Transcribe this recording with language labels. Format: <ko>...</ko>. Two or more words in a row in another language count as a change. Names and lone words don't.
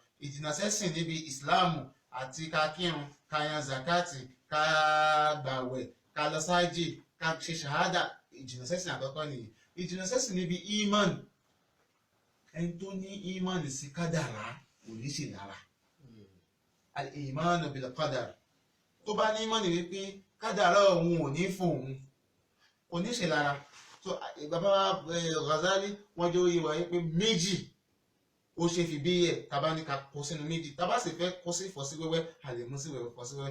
<yo>Ìjìnà sẹ́sìn níbi ìsìláàmù àti ká kírun, ká yan zakati, ká gbàwẹ̀, ká lọ sáájì, ká ṣe ṣàhádà. Ìjìnà sẹ́sìn àkọ́kọ́ nìyí. Ìjìnà sẹ́sìn níbi ìmánu. Ẹni tó ní ìmánu sí kádàrá kò ní ṣe lára.</yo> <ar>الإيمان بالقدر.</ar> <yo>Tó bá ní ìmánu wípé kádàrá òun ò ní fún òun, kò ní ṣe lára. So bàbá Ghazali wọ́n jẹ́ oyè wáyé pé méjì ó ṣe fi bí ẹ̀ tàbá ní ká kó sínú méjì, tàbá sì fẹ́ kó sí ìfọ́sí wẹ́wẹ́ a lè mú sí wẹ́wẹ́ fọ́sí wẹ́wẹ́.</yo>